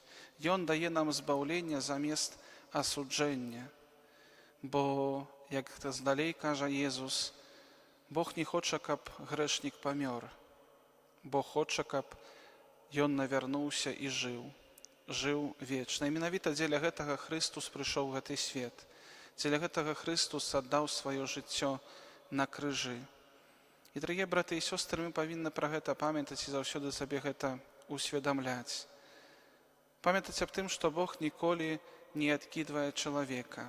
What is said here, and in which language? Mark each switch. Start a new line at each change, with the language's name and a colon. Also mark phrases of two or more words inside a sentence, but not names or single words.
Belarusian: Ён дае нам збаўленне замест асуджэння. Бо, як здалей кажа Езус, Бог не хоча, каб грэшнік памёр, бо хоча, каб ён навярнуўся і жыў.
Polish: żył wieczny.
Belarusian: I менавіта дзеля гэтага Христос прыйшоў ў гэты свет. Дзеля гэтага Христос аддаў сваё жыццё на крыжы. І, дарагія браты і сёстры, мы павінны пра гэта памятаць і заўсёды сабе гэта усведамляць. Памятаць аб тым, што Бог ніколі не адкідвае чалавека.